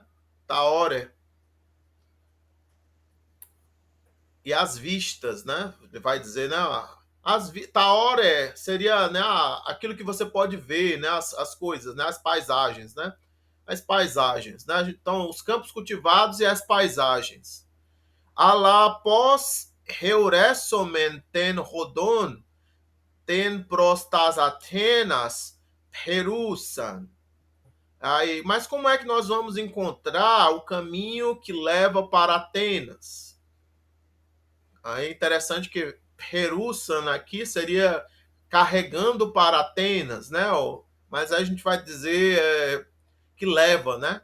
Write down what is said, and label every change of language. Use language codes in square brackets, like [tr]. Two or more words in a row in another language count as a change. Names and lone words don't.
[pt] Taore. E as vistas, né? Ele vai dizer, né? Taore seria, né, aquilo que você pode ver, né? As coisas, né? As paisagens, né? As paisagens, né? Então, os campos cultivados e as paisagens. [el] Ἀλλὰ πῶς εὑρήσομεν τὴν ὁδὸν τὴν πρὸς τὰς Ἀθήνας φέρουσαν. [pt] Aí, mas como é que nós vamos encontrar o caminho que leva para Atenas? Aí é interessante que Perusan aqui seria carregando para Atenas, né? Mas aí a gente vai dizer que leva, né?